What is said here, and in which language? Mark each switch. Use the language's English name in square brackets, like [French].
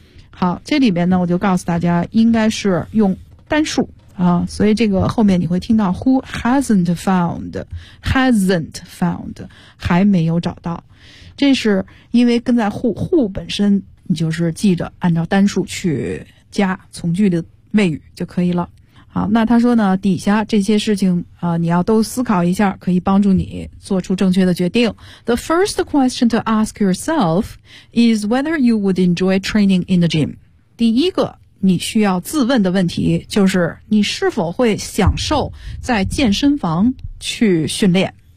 [Chinese] 好，这里面呢我就告诉大家应该是用单数啊，所以这个后面你会听到 [English] who hasn't found, hasn't found, [Chinese] 还没有找到。这是因为跟在 who 本身你就是记着按照单数去加从句的谓语就可以了。好，那他说呢，底下这些事情你要都思考一下，可以帮助你做出正确的决定。 [English] The first question to ask yourself is whether you would enjoy training in the gym. [Chinese] 第一个你需要自问的问题就是你是否会享受在健身房去训练。